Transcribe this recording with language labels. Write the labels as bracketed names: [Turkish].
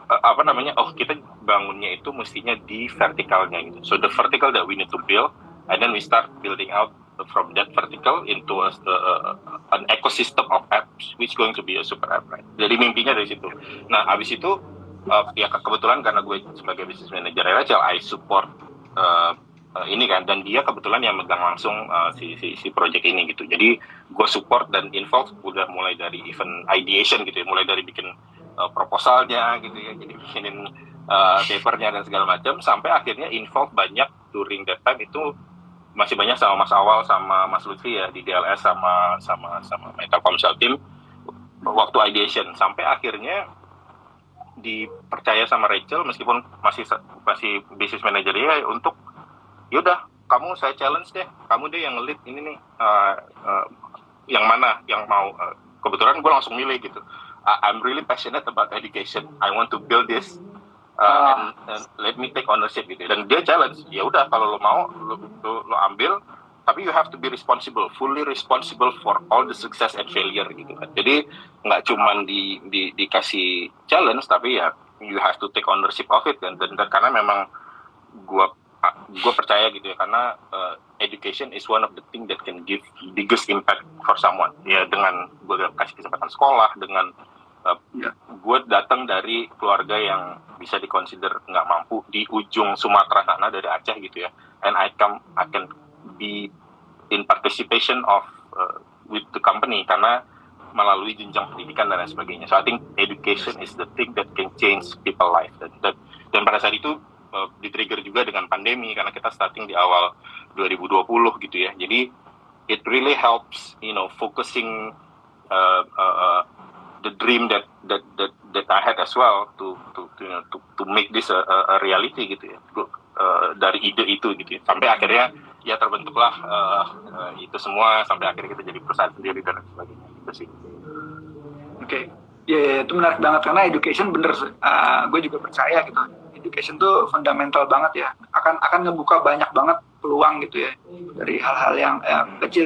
[Indonesian] apa namanya, oh kita bangunnya itu mestinya di vertikalnya gitu. [English] So the vertical that we need to build, and then we start building out from that vertical into an ecosystem of apps which going to be a super app, right? [Indonesian] Jadi mimpinya dari situ. Nah abis itu ya kebetulan karena gue sebagai business manager Rachel, [English] I support [Indonesian] ini kan, dan dia kebetulan yang megang langsung si project ini gitu. Jadi gue support dan involve udah mulai dari event ideation gitu ya, mulai dari bikin proposalnya gitu ya, jadi bikinin papernya dan segala macam, sampai akhirnya involve banyak during that time itu masih banyak sama Mas Awal sama Mas Lutfi ya di DLS sama Telkomsel team waktu ideation, sampai akhirnya dipercaya sama Rachel meskipun masih business manager ya, untuk yaudah kamu saya challenge deh, kamu deh yang lead ini nih, yang mana yang mau. Kebetulan gue langsung milih gitu. [English] I'm really passionate about education. I want to build this and let me take ownership gitu. [Indonesian] Dan dia challenge, ya udah kalau lo mau lo ambil, tapi [English] you have to be responsible, fully responsible for all the success and failure gitu kan. [Indonesian] Jadi nggak cuman dikasih challenge, tapi ya [English] you have to take ownership of it [Indonesian] kan. Dan karena memang gue percaya gitu ya, karena [English] education is one of the thing that can give biggest impact for someone ya. [Indonesian] Dengan gue kasih kesempatan sekolah, dengan gue datang dari keluarga yang bisa dikonsider nggak mampu di ujung Sumatera sana, dari Aceh gitu ya, [English] and I can be in participation of with the company [Indonesian] karena melalui jenjang pendidikan dan lain sebagainya. [English] So I think education is the thing that can change people life. [Indonesian] Dan pada saat itu di-trigger juga dengan pandemi karena kita starting di awal 2020 gitu ya. [English] Jadi it really helps, focusing the dream that I had as well to make this a reality gitu ya. [Indonesian] Dari ide itu gitu ya. Sampai akhirnya ya terbentuklah itu semua, sampai akhirnya kita jadi perusahaan sendiri dan sebagainya gitu sih. Oke. Ya, itu menarik banget karena education bener, gue juga percaya gitu. Education tuh fundamental banget ya, akan ngebuka banyak banget peluang gitu ya, dari hal-hal yang kecil.